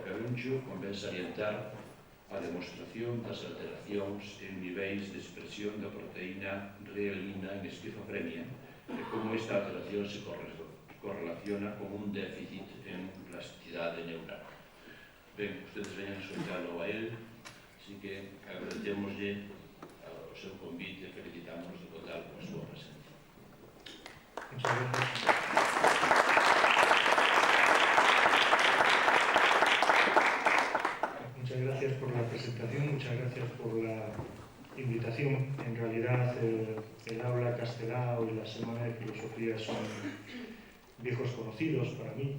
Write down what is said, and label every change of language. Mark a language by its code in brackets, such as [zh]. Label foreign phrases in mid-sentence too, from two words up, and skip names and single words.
[gl] Caruncho convén salientar a demostración das alteracións en niveis de expresión da proteína reelina en esquizofrenia e como esta alteración se correlaciona con un déficit en plasticidade neural. Ben, ustedes veñan a escoitalo a él, así que agradecémoslle o seu convite e felicitámonos de contar con a súa presencia. [es] Muchas gracias. Muchas gracias por la presentación, muchas gracias por la invitación. En realidad el aula Castelao y la Semana de Filosofía son viejos conocidos para mí.